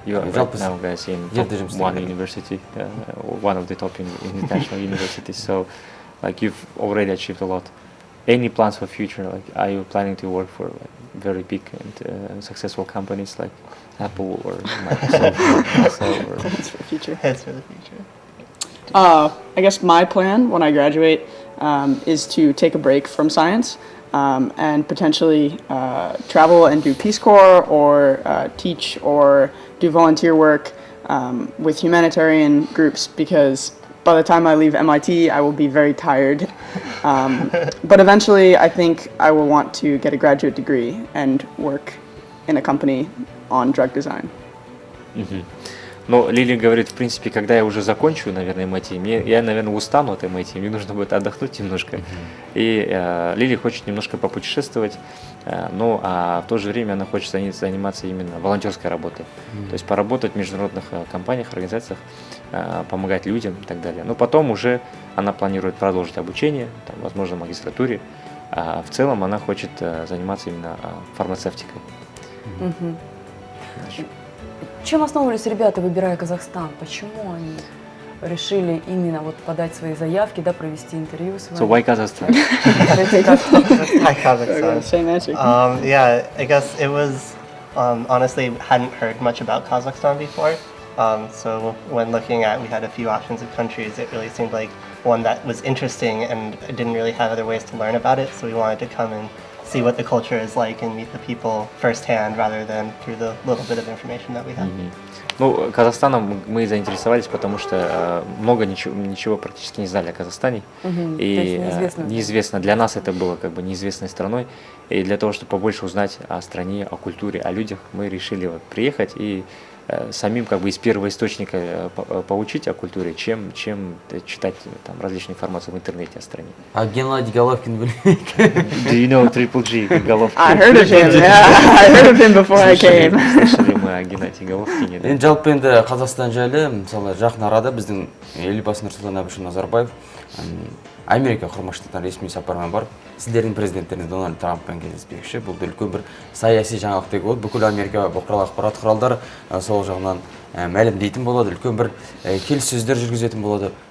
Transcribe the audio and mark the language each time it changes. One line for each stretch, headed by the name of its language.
English: Right now, guys, in one university, one of the top international universities. So, like, you've already achieved a lot. Any plans for future? Like, are you planning to work for very big and successful companies like Apple or Microsoft? That's for the future. That's for the future. I guess my plan when I graduate is to take a break from science and potentially travel and do Peace Corps or teach or do volunteer work with humanitarian groups, because by the time I leave MIT, I will be very tired. But eventually, I think I will want to get a graduate degree and work in a company on drug design.
Russian: Но Лили говорит, в принципе, когда я уже закончу, наверное, MIT, я, наверное, устану от MIT, мне нужно будет отдохнуть немножко. И Лили хочет немножко попутешествовать, но в то же время она хочет заниматься именно волонтерской работой. То есть поработать в международных компаниях, организациях, помогать людям и так далее. Но потом уже она планирует продолжить обучение, там, возможно, в магистратуре. А в целом она хочет заниматься именно фармацевтикой. Чем основывались ребята, выбирая Казахстан? Почему они решили именно вот подать свои заявки, да, провести интервью с вами?
English: So why Kazakhstan? Hi, Kazakhstan. Same answer. Yeah, I guess it was, honestly, hadn't heard much about Kazakhstan before. So when looking at, we had a few options of countries, it really seemed like one that was interesting, and I didn't really have other ways to learn about it. So we wanted to come and see what the culture is like and meet the people firsthand rather than through the little bit of information that we have.
Russian: Ну, Казахстаном мы заинтересовались, потому что ничего практически не знали о Казахстане. И неизвестно. Для нас это было как бы неизвестной страной. И для того, чтобы побольше узнать о стране, о культуре, о людях, мы решили вот приехать и самим как бы из первого источника поучить о культуре, чем читать там различную информацию в интернете о стране. А Геннадий Головкин, блин.
English: Do you know Triple G, Головкин? I heard of him, yeah. I heard of him before I came.
Kazakh: Геннадий Головкин еді. Енді жалпы енді Қазақстан жайлы, мысалы жақын арада біздің елбасы Нұрсұлтан Әбішұлы Назарбаев Америка құрама штаттарына ресми сапармен барып, сіздердің президенттеріңіз Дональд Трамппен кездеспекші. Бұл да үлкен бір саяси жаңалық деуге болады. Бүкіл Америка бұқаралық ақпарат құралдары сол жағынан мәлімдейтін болады, үлкен бір келіссөздер жүргізетін болады.